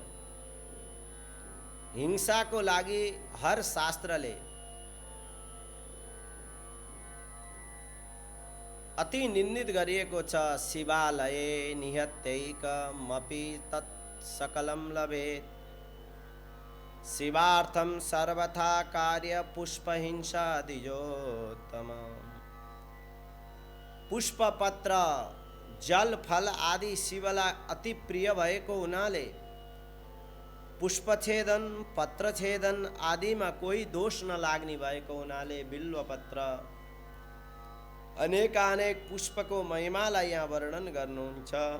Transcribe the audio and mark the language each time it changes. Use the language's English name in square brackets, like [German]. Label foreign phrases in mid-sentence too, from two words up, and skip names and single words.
[Nepali] हिंसाको लागि हर शास्त्रले अति निन्दित गरिएको छ। [Sanskrit] शिवालये निहत्यैकमपि तत् सकलं लभेत्। शिवार्थम सर्वथा कार्य पुष्पहिंसा द्विजोत्तम। [Nepali] पुष्प पत्र जल फल आदि शिवलाई अति प्रिय भएको हुनाले पुष्पछेदन पत्रछेदन आदिमा कोही दोष नलाग्ने भएको हुनाले बिल्व पत्र अनेकानेक पुष्पको महिमालाई यहाँ वर्णन गर्नुहुन्छ।